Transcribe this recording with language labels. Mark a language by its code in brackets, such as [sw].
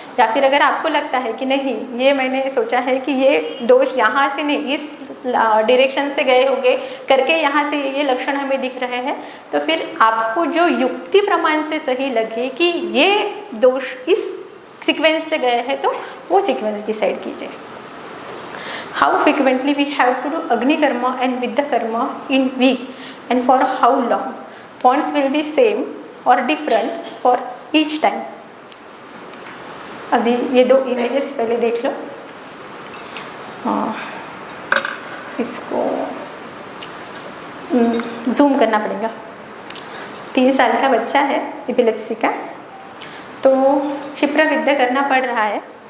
[hi] या फिर अगर आपको लगता है कि नहीं, ये मैंने सोचा है कि ये दोष यहाँ से नहीं, इस डायरेक्शन से गए होंगे करके यहाँ से ये लक्षण हमें दिख रहे हैं, तो फिर आपको जो युक्ति प्रमाण से सही लगे कि ये दोष इस सीक्वेंस से गए हैं, तो वो सीक्वेंस डिसाइड कीजिए। [en] How frequently we have to do अग्निकर्म and विद्याकर्म in week and for how long? Points will be same or different for each time. [hi] अभी ये 2 इमेजेस पहले देख लो। इसको जूम करना पड़ेगा। 3 साल का बच्चा है, एपिलेप्सी का, तो क्षिप्र विद्या करना पड़ रहा है।